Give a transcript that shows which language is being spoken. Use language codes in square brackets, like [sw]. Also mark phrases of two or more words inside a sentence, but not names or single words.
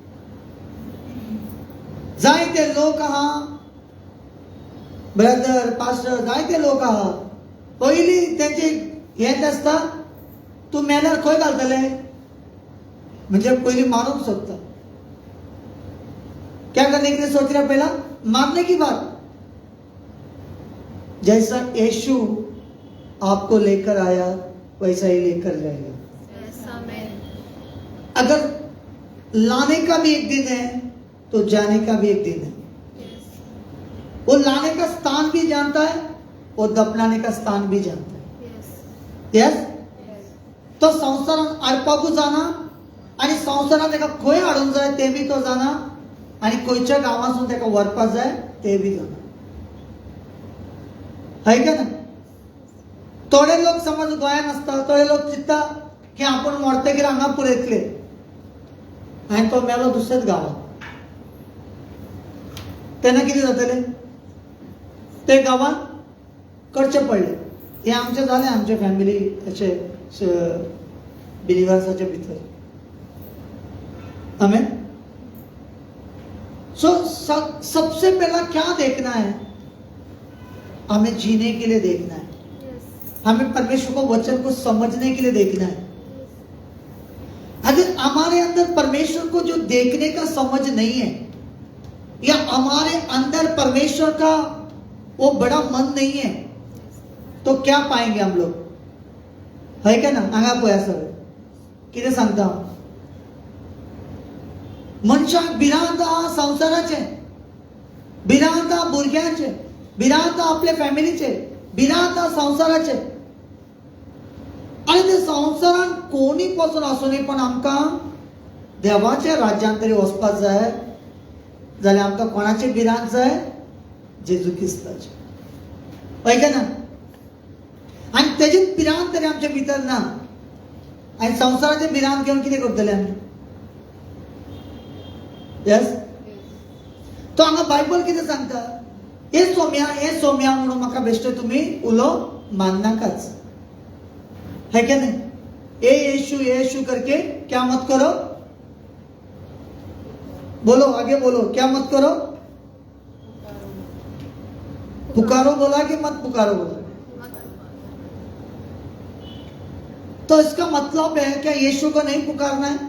[kok] जायते लोक आहा [en] brother pastor, [kok] जायते लोक आहा पयलीं तेंचे हें आसता, तूं मेल्यार खंय घालतले, म्हणजे पयलीं मारूंक सोदता. [hi] क्या करने के लिए सोच रहा? पहला मारने की बात. जैसा यीशु आपको लेकर आया वैसा ही लेकर जाएगा. अगर लाने का भी एक दिन है तो जाने का भी एक दिन है. वो लाने का स्थान भी जानता है, वो दफनाने का स्थान भी जानता है. यस. [kok] तो संसारात हाडपाकूच जाणा, आणि संसारात ताका खंय हाडूंक जाय ते बी तो जाणा, आणि खंयच्या गांवांसून ताका व्हरपाक जाय ते बी जाणा. [hi] है का ना? [kok] थोडे लोक समज गोंयान आसता, थोडे लोक चिंतता की आपण मरतकीर हांगा पुरयतले, आनी तो मेलो दुसऱ्याच गांवांत, तेन्ना कितें जातलें? ते गांवांत करचें पडलें. हे आमचे जालें, आमचे फॅमिली अशे बिलिवर्साचे भितर. आमेन. [hi] सो सबसे पहला क्या देखना है? हमें जीने के लिए देखना है. हमें परमेश्वर को वचन को समझने के लिए देखना है. अगर हमारे अंदर परमेश्वर को जो देखने का समझ नहीं है, या हमारे अंदर परमेश्वर का वो बड़ा मन नहीं है, तो क्या पाएंगे हम लोग? है क्या ना? [kok] आगा पोया सर किती सांगता, मनशाक भिरांता संसाराचे, भिरांता भुरग्यांचे, भिरांता आपल्या फॅमिलीचे, भिरांता संसाराचे. आणि ते संसारान कोणी पासून असू नये, पण आमकां देवाच्या राज्यांत तरी वचपाक जाय जाल्यार आमकां कोणाचे भिरांत जाय? जेजू क्रिस्ताचे. [hi] है का ना? [kok] आणि तेजे भिरांत तरी आमच्या भितर ना, आणि संसाराचे भिरांत घेऊन कितें करतले आमी? यस. तो हांगा बायबल कितें सांगता? हे सोम्या म्हणून म्हाका बेश्टे तुमी उलो माननाकाच. [hi] है क्या नहीं? ए यीशु करके क्या मत करो? बोलो आगे बोलो, क्या मत करो? पुकारो बोला कि मत पुकारो बोला? तो इसका मतलब है क्या यीशु को नहीं पुकारना है?